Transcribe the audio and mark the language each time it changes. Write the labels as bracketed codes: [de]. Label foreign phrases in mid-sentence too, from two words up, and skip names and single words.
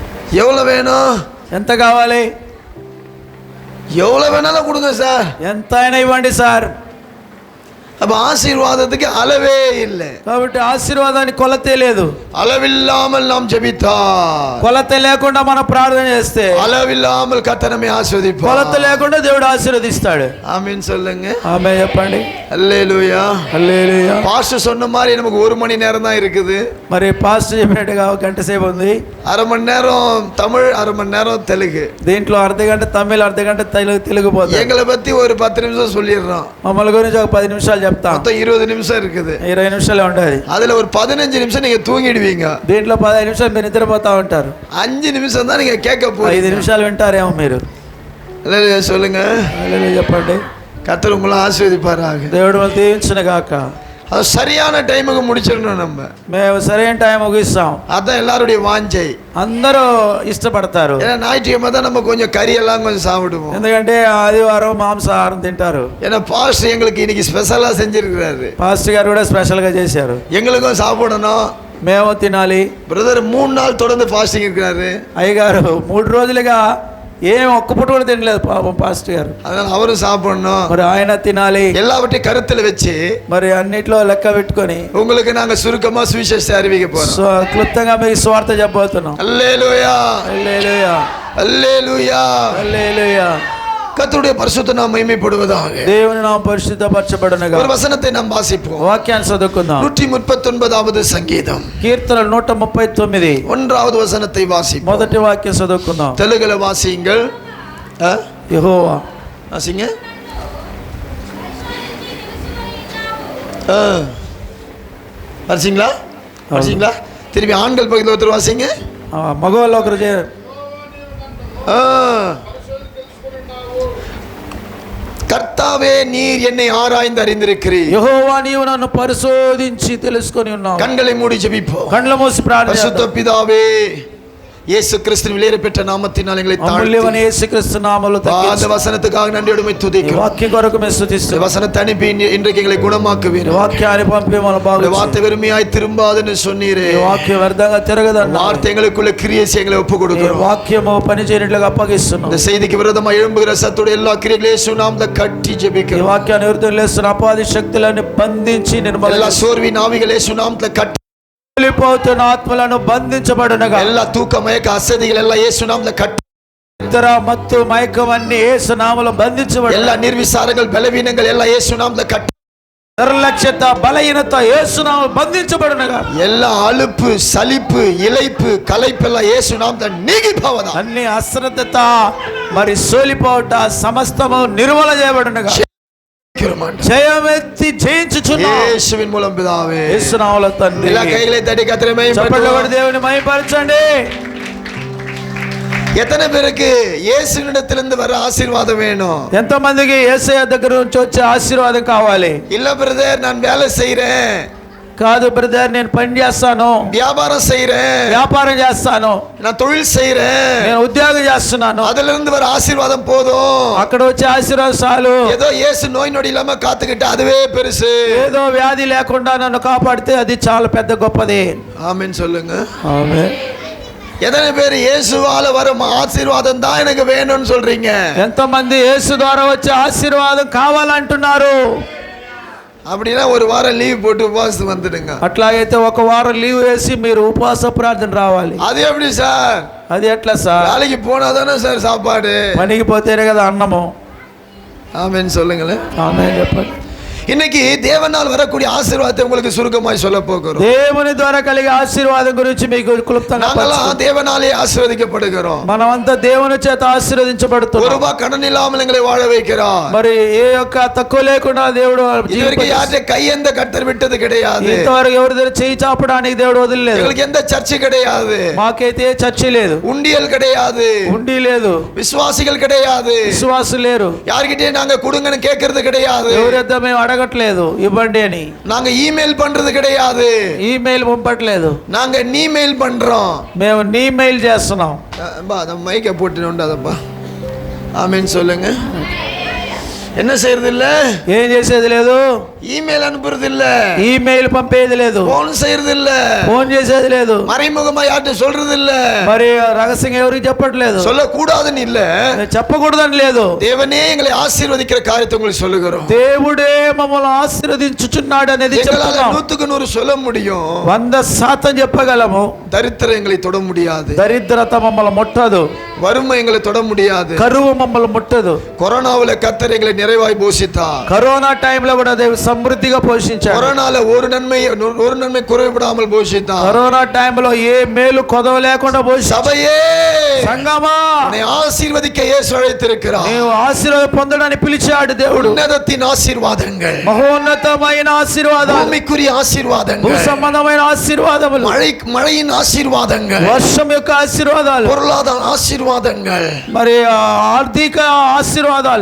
[ta] எவ்வளவு வேணும்? [te] ఎంత కావాలి? [ta] எவ்வளவு வேணாலும் கொடுங்க சார். [te] ఎంత అయినా ఇవ్వండి సార్. [ta] அப்ப ஆசீர்வாதத்துக்கு அளவே இல்லை. [te] కాబట్టి ఆశీర్వాదానికి కొలతే లేదు. [ta] அளவில்லாமல் நாம் ஜெபித்தால், [te] కొలత లేకుండా మనం ప్రార్థన చేస్తే, [ta] அளவில்லாமல் கர்த்தர் நம்மை ஆசீர்வதிப்பார். [te] కొలత లేకుండా దేవుడు ఆశీర్వదిస్తాడు. [ta] ஆமென் சொல்லுங்க. [te] ఆమేన్ చెప్పండి. [ta] ஹல்லேலூயா, [te] హల్లెలూయా. [ta] பாஸ்டர் சொன்ன மாதிரி நமக்கு 1 மணி நேரம் தான் இருக்குது. [te] మరి పాస్టర్ చెప్పినట్టుగా ఒక గంట సేపు ఉంది. [ta] அரை மணி நேரம் தமிழ், அரை மணி நேரம் தெலுங்கு. [te] దీంట్లో అర్ధ గంట తమిళ్, అర్ధ గంట తెలుగు పోతుంది. [ta] எங்களை பத்தி ஒரு 10 நிமிஷம் சொல்லிடுறோம். [te] మమ్మల్ని గురించి ఒక 10 నిమిషాలు చెప్తాం. [ta] மொத்தம் 20 நிமிஷம் இருக்குது. [te] 20 నిమిషాలే ఉంటుంది. [ta] அதுல ஒரு 15 நிமிஷம் நீங்க தூங்கிடுவீங்க. [te] దీంట్లో 15 నిమిషాలు మీరు నిద్రపోతా ఉంటారు. [ta] 5 నిమిషం தான் நீங்க கேட்க போறீங்க. [te] 5 నిమిషాలు వింటారేమో మీరు. [ta] ஹல்லேலூயா சொல்லுங்க. [te] హల్లెలూయా చెప్పండి. [ta] கர்த்தர் உங்களை ஆசீர்வதிப்பாராக. [te] దేవుడు మనల్ని దీవించును గాక. [ta] அது சரியான டைமுக்கு முடிச்சிடணும். [te] మేము సరైన టైం ముగిస్తాం. [ta] அதான் எல்லாருடைய வாஞ்சை. [te] అందరూ ఇష్టపడతారు. [ta] ஏன்னா ஞாயிற்றுக்கிழமை தான் நம்ம கொஞ்சம் கறியெல்லாம் கொஞ்சம் சாப்பிடுவோம். [te] ఎందుకంటే ఆదివారం మాంసాహారం తింటారు. [ta] ஏன்னா பாஸ்டர் எங்களுக்கு இன்னைக்கு ஸ்பெஷலா செஞ்சிருக்கிறாரு. [te] పాస్టర్ గారు కూడా స్పెషల్ గా చేశారు. [ta] எங்களுக்கும் சாப்பிடணும். [te] మేము తినాలి. [ta] பிரதர் 3 நாள் தொடர்ந்து ஃபாஸ்டிங் இருக்கிறாரு. [te] అయ్యగారు 3 రోజులుగా ఏం ఒక్క పూట కూడా తినలేదు పాపం పాస్టర్ గారు. [ta] அதனால அவரும் சாப்பிடணும். [te] మరి ఆయన తినాలి. [ta] எல்லாவற்றையும் கருத்துல வச்சு [te] మరి అన్నిట్లో లెక్క పెట్టుకొని [ta] உங்களுக்கு நாங்க சுருக்கமா சுவிசேஷத்தை அறிவிக்க போறோம். [te] క్లుప్తంగా మీకు స్వార్థ చెప్పబోతున్నాం. [ta] ஹல்லேலூயா, [te] హల్లెలూయా, [ta] ஹல்லேலூயா, [te] హల్లెలూయా. [ta] கர்த்தருடைய பரிசுத்த நாமம் மகிமைப்படுவதாக. [te] దేవుని నామం పరిశుద్ధపరచబడునుగా. [ta] ஒரு வசனத்தை நாம் வாசிப்போம். [te] వాక్యాన్ని చదువుకుందాం. [ta] 139வது சங்கீதம், [te] కీర్తనలు 139 [ta] 1வது వசனத்தை வாசிப்போம். [te] మొదటి వాక్యం చదువుకుందాం. [ta] தெலுங்குல வாசியுங்கள். [te] యెహోవా [ta] வாசிங்க. வாசிங்களா? வாசிங்களா? திருப்பி ஆண்கள் பக்கத்தில் ஒருத்தர் வாசிங்க. [te] మగవాళ్ళు ఒకరు [ta] கர்த்தாவே நீர் என்னை ஆராய்ந்து அறிந்திருக்கிறீர். [te] యెహోవా నీవు నన్ను పరిశోధించి తెలుసుకొని ఉన్నావు. [ta] கண்களை மூடி ஜெபிப்போம். [te] కళ్ళ మూసి ప్రార్థన చేద్దాం. [ta] பரிசுத்த பிதாவே, இயேசு கிறிஸ்துவின் விலையேறப்பெற்ற நாமத்தினால் எங்களை [te] అమూల్యమైన యేసుక్రీస్తు నామములో [ta] அந்த வசனத்துக்காக நன்றியோடு உம்மை துதிக்கிறோம். [te] వాక్యం కొరకు మేము స్తుతిస్తున్నాం. [ta] வசனத்தை அனுப்பி இன்றைக்கு எங்களை குணமாக்குவீர். [te] వాక్యాన్ని పంపి మన బాగు. [ta] வார்த்தை வெறுமையாய் திரும்பாதுன்னு சொன்னீரே. [te] వాక్యం వ్యర్థంగా తిరగదన్న. [ta] வார்த்தை எங்களுக்குள்ள கிரியை செய்ய எங்களை ஒப்புக் கொடுக்கிறோம். [te] వాక్యము పని చేయనట్లుగా అప్పగిస్తున్నాం. [ta] இந்த செய்திக்கு விரோதமாக எழும்புகிற சத்துடைய எல்லா கிரியைகளையும் இயேசு நாமத்திலே கட்டி ஜெபிக்கிறோம். [te] ఈ వాక్యాన్ని విరుద్ధంగా లేస్తున్న అపాది శక్తులను బంధించి నిర్మూలన. [ta] எல்லா சோர்வின் ஆவிகளை இயேசு நாமத்திலே கட்டி [te] వెళ్ళిపోతున్న ఆత్మలను బంధించబడునుగా. [ta] எல்லா தூக்க மயக்க அசதிகள் எல்லாம் இயேசு நாமத்திலே கட்டி. [te] నిద్ర మత్తు మైకం అన్ని యేసు నామములో బంధించబడు. [ta] எல்லா நிர்விசாரங்கள் பலவீனங்கள் எல்லாம் இயேசு நாமத்திலே கட்டி. [te] నిర్లక్ష్యత బలహీనత యేసు నామములో బంధించబడునుగా. [ta] எல்லா அலுப்பு சலிப்பு இளைப்பு களைப்பு எல்லாம் இயேசு நாமத்திலே நீங்கி போவதாக. [te] అన్ని అశ్రద్ధత మరి సోలిపోవట సమస్తము నిర్మూల చేయబడునుగా. జయమెత్తి జయించుచున్నాం [ta] యేసువిன் மூலம் பிதாவே. [te] యేసు నామములో తండ్రి. [ta] எல்லா கைகளை தட்டி கர்த்தரை மகிமைப்படுத்துவோம். [te] దేవుని మహిమపరచండి. [ta] எத்தனை பேருக்கு இயேசுவினிடத்திலிருந்து வர ஆசீர்வாதம் வேணும்? [te] ఎంత మందికి యేసయ్య దగ్గర నుంచి వచ్చే ఆశీర్వాదం కావాలి? [ta] இல்ல பிரதர், நான் வேலை செய்றேன். [te] కాదు బ్రదర్, నేను పని చేస్తాను, [ta] வியாபாரம் செய்றேன், [te] వ్యాపారం చేస్తాను, [ta] நான் தொழில் செய்றேன், [te] నేను ఉద్యోగం చేస్తున్నాను, [ta] அதுல இருந்து வர ஆசீர்வாதம் போதும், [te] అక్కడ వచ్చే ఆశీర్వాదం చాలు, [ta] ஏதோ இயேசு நோய் நொடி இல்லாம காத்துக்கிட்டு அதுவே பெருசு, [te] ఏదో వ్యాధి లేకుండా నన్ను కాపాడితే అది చాలా పెద్ద గొప్పది. [ta] ஆமென் சொல்லுங்க. [te] ఆమేన్. [ta] எத்தனை பேர் இயேசுவால வரும் ஆசீர்வாதம் தான் எனக்கு வேணும்னு சொல்றீங்க? [te] ఎంతమంది యేసు ద్వారా వచ్చే ఆశీర్వాదం కావాలంటున్నారు? [ta] அப்படின்னா ஒரு வாரம் லீவ் போட்டு உபவாசம் வந்துடுங்க. [te] అట్లాగైతే ఒక వారం లీవ్ వేసి మీరు ఉపవాస ప్రార్థన రావాలి. [ta] அது எப்படி சார்? [te] అది ఎట్లా సార్? [ta] வேலைக்கு போனாதானே சார் சாப்பாடு? [te] పనికి పోతేనే కదా అన్నము. [ta] ஆமென் சொல்லுங்களேன். [te] ఆమేన్ చెప్పండి. [ta] இன்னைக்கு தேவனால் வரக்கூடிய ஆசீர்வாதத்தை உங்களுக்கு சுருக்கமாய் சொல்ல போகிறோம். [te] దేవుని ద్వారా కలిగే ఆశీర్వాదం గురించి మీకు క్లుప్తంగా [ta] நாமெல்லாம் தேவனாலே ஆசீர்வதிக்கப்படுகிறோம். [te] మనమంతా దేవుని చేత ఆశీర్వదించబడుతున్నాం. [ta] ஒரு ரூபாய் கடன் இல்லாமல் எங்களை வாழ வைக்கிறார். [te] మరి ఏ యొక్క తక్కువ లేకుండా దేవుడు [ta] இதுவரைக்கும் யார்கிட்ட கையேந்த கர்த்தர் விட்டது கிடையாது. [te] ఇంతవరకు ఎవరి దగ్గర చేయి చాపడానికి దేవుడు వదిలేదు. [ta] எங்களுக்கு எந்த சர்ச்சு கிடையாது. [te] మాకైతే చర్చి లేదు, [ta] உண்டியல் கிடையாது, [te] ఉండి లేదు, [ta] விசுவாசிகள் கிடையாது, [te] విశ్వాసం లేరు, [ta] யார்கிட்டயும் நாங்க கொடுங்கன்னு கேட்கறது கிடையாது, [te] ఎవరిద్ద మేము అడగట్లేదు ఇవ్వండి అని, [ta] நாங்க இமெயில் பண்றது கிடையாது, [te] ఈమెయిల్ పంపట్లేదు, [ta] நாங்க நீமெயில் பண்றோம், [te] మేము నీ మెయిల్ చేస్తున్నాం. [ta] மைக்க போட்டு உண்டாதப்பா. ஆமென் சொல்லுங்க. என்ன செய்யறது இல்ல? [te] ఏం చేసేది లేదు. [ta] இமெயில் அனுப்புறது இல்ல, [te] ఈమెయిల్ పంపేది లేదు, [ta] போன் செய்யறது இல்ல, [te] ఫోన్ చేసేది లేదు, [ta] மறைமுகமா யார்கிட்ட சொல்றது இல்ல, [te] మరి రహస్యంగా ఎవరికి చెప్పట్లేదు, [ta] சொல்லக்கூடாதுன்னு இல்ல, [te] చెప్పకూడదని లేదు. [ta] தேவனே எங்களை ஆசீர்வதிக்கிற காரியத்தை உங்களுக்கு சொல்லுகிறோம். [te] దేవుడే మమ్మల్ని ఆశీర్వదించుచున్నాడు అనేది [ta] எங்களால [te] చెప్తున్నాం. [ta] 100% சொல்ல முடியும், [te] 100% చెప్పగలము. [ta] தரித்திரம் எங்களை தொட முடியாது, [te] దరిద్రత మమ్మల్ని ముట్టదు, [ta] வறுமை எங்களை தொட முடியாது, [te] కరువు మమ్మల్ని ముట్టదు. [ta] கொரோனாவுல கர்த்தர் எங்களை நிறைவாய் போஷித்தார். [te] కరోనా టైంలో కూడా దేవుడు సమృద్ధిగా పోషించాడు. [ta] கொரோனால ஒரு நன்மை குறைவிடாமல் போஷித்தார். [te] కరోనా టైంలో ఏ మేలు కొదవ లేకుండా పోషించాడు. [ta] சபையே, [te] సంగమా, [ta] உன்னை ஆசீர்வதிக்க இயேசு அழைத்திருக்கிறார். [te] నీవు ఆశీర్వాదం పొందడానికి పిలిచాడు దేవుడు. [ta] உன்னதத்தின் ஆசீர்வாதங்கள், [te] మహోన్నతమైన ఆశీర్వాదాలు, [ta] பூமிக்குரிய [te] భూ [ta] ஆசீர்வாதங்கள், [te] సంబంధమైన ఆశీర్వాదములు, [ta] மழையின் ஆசீர்வாதங்கள், [te] వర్షం యొక్క ఆశీర్వాదాలు, [ta] பொருளாதார ஆசீர்வாதங்கள், [te] మరి ఆర్థిక ఆశీర్వాదాలు,